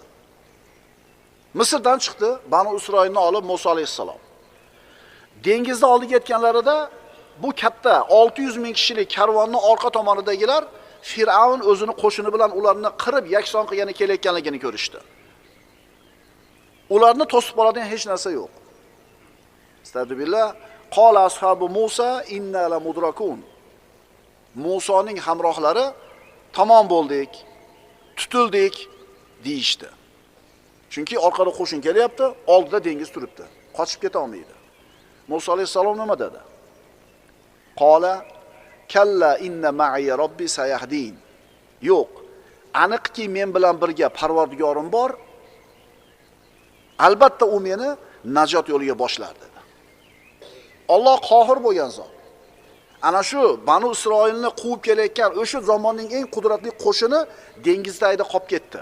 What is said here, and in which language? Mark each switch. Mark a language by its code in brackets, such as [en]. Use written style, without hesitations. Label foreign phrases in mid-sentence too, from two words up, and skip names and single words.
[uz] Misrdan chiqdi, Banu Isroilni olib Musa alayhisalom. Dengizda oldiga yetganlarida bu katta 600 ming kishilik karvonning orqa tomonidagilar Fir'avn o'zini qo'shini bilan ularni qirib yakson qilgani kelayotganligini ko'rishdi. Ularni to'sib oladigan hech narsa yo'q. [ar] أستغفر الله قال أصحاب موسى إنا لمدركون. [uz] Musoning hamrohlari tamom bo'ldik, tutildik deyishdi. Chunki orqada qo'shin kelyapti, oldida dengiz turibdi. Qochib keta olmaydi. Musa alayhisalom nima dedi? [ar] قال كلا إن معي ربي سيهدين. [uz] Yo'q, aniqki men bilan birga Parvardigorim bor. Albatta u meni najot yo'liga boshlar dedi. Alloh qohir bo'lgan zot. Ana shu Banu Isroilni quvib kelayotgan o'sha zamonning eng qudratli qo'shini dengizdayda qolib ketdi.